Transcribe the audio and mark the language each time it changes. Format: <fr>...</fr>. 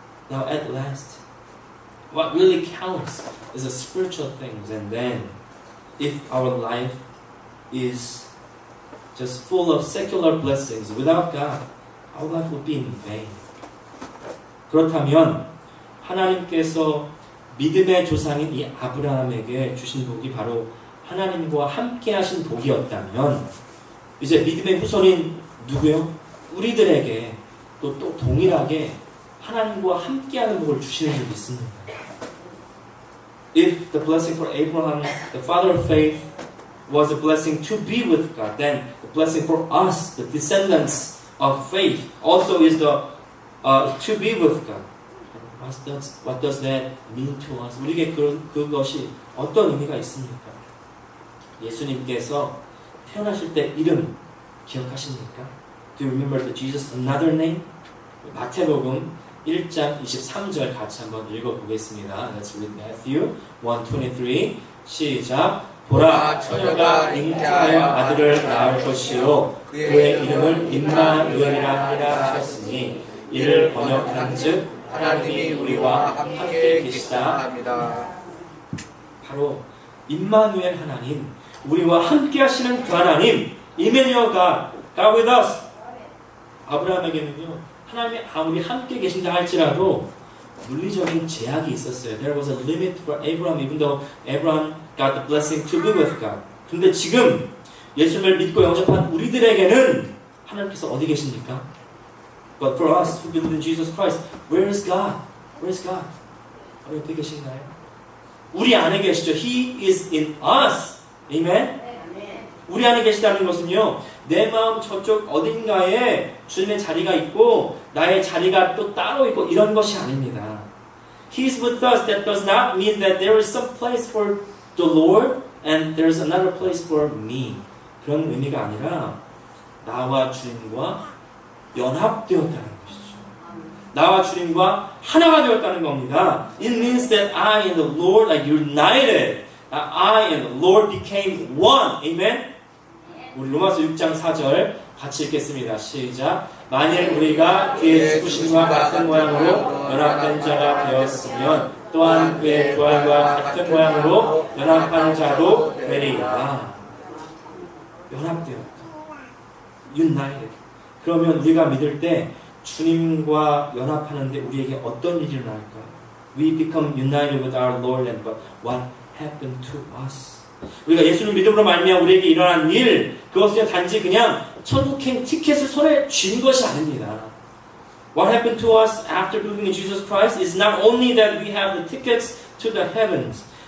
<en>Now at last, what really counts is the spiritual things, and then if our life is just full of secular blessings without God, our life will be in vain.</en> <ko>그렇다면 하나님께서 믿음의 조상인 이 아브라함에게 주신 복이 바로 하나님과 함께 하신 복이었다면 이제 믿음의 후손인 누구요? 우리들에게 또 동일하게 하나님과 함께하는 복을 주시는 줄 믿습니다.</ko> <en>If the blessing for Abraham, the father of faith, was a blessing to be with God, then the blessing for us, the descendants of faith, also is the to be with God. What does that mean to us?</en> <ko>우리에게 그것이 어떤 의미가 있습니까? 예수님께서 태어나실 때 이름 기억하십니까?</ko> <en>Do you remember the Jesus another name?</en> <ko>마태복음 1장 23절 같이 한번 읽어보겠습니다.</ko> <en>Let's read Matthew 1:23.</en> <ko>시작. 보라 처녀가 잉태하여 아들을 낳을 것이요 그의 이름을 임마누엘이라 하리라 하셨으니 이를 번역한즉 하나님이 우리와 함께 계시다 합니다. 바로 임마누엘 하나님, 우리와 함께 하시는 그 하나님, 이메뉴어가</ko> <en>God with us.</en> <ko>아브라함에게는요, 하나님이 아무리 함께 계신다 할지라도 물리적인 제약이 있었어요.</ko> <en>There was a limit for Abraham, even though Abraham got the blessing to be with God.</en> <ko>근데 지금 예수님을 믿고 영접한 우리들에게는 하나님께서 어디 계십니까?</ko> <en>But for us who believe in Jesus Christ, where is God? Where is God?</en> <ko>어디 계신가요? 우리 안에 계시죠.</ko> <en>He is in us. Amen?</en> <ko>우리 안에 계시다는 것은요, 내 마음 저쪽 어딘가에 주님의 자리가 있고 나의 자리가 또 따로 있고 이런 것이 아닙니다.</ko> <en>He is with us. That does not mean that there is some place for the Lord and there is another place for me.</en> <ko>그런 의미가 아니라 나와 주님과 연합되었다는 것이죠. 나와 주님과 하나가 되었다는 겁니다.</ko> <en>It means that I and the Lord are united. I and the Lord became one. Amen?</en> <ko>우리 로마서 6장 4절 같이 읽겠습니다. 시작. 만일 우리가 그의 죽으심과 같은 모양으로 연합된 자가 되었으면 또한 그의 부활과 같은 모양으로 연합한 자도 되리라. 연합되었다. United. 그러면 우리가 믿을 때 주님과 연합하는데 우리에게 어떤 일이 일어날까요?</ko> <en>We become united with our Lord and what happened to us?</en> <ko>우리가 예수를 믿음으로 말미암아 우리에게 일어난 일, 그것은 단지 그냥 천국행 티켓을 손에 쥔 것이 아닙니다.</ko> <en>What happened to us after believing in Jesus Christ is not only that we have the tickets to the heavens.</en>